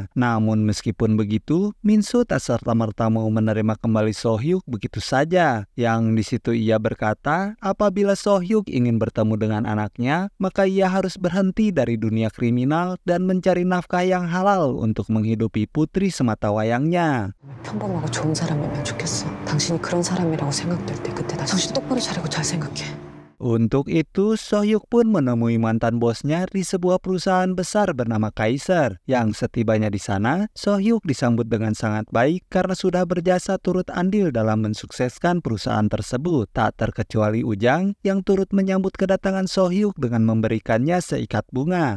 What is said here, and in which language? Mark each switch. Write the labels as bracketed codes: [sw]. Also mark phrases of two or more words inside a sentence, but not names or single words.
[id] Namun meskipun begitu, Minso tak serta-merta mau menerima kembali So Hyuk begitu saja. Yang di situ ia berkata, apabila So Hyuk ingin bertemu dengan anaknya, maka ia harus berhenti dari dunia kriminal dan mencari nafkah yang halal untuk menghidupi putri sematawayangnya. [ko] 평범하고 좋은 사람이면 좋겠어. 당신이 그런 사람이라고 생각될 때 그때 정신 똑바로 차리고 잘 생각해. [id] Untuk itu, So Hyuk pun menemui mantan bosnya di sebuah perusahaan besar bernama Kaiser. Yang setibanya di sana, So Hyuk disambut dengan sangat baik karena sudah berjasa turut andil dalam mensukseskan perusahaan tersebut. Tak terkecuali Ujang yang turut menyambut kedatangan So Hyuk dengan memberikannya seikat bunga.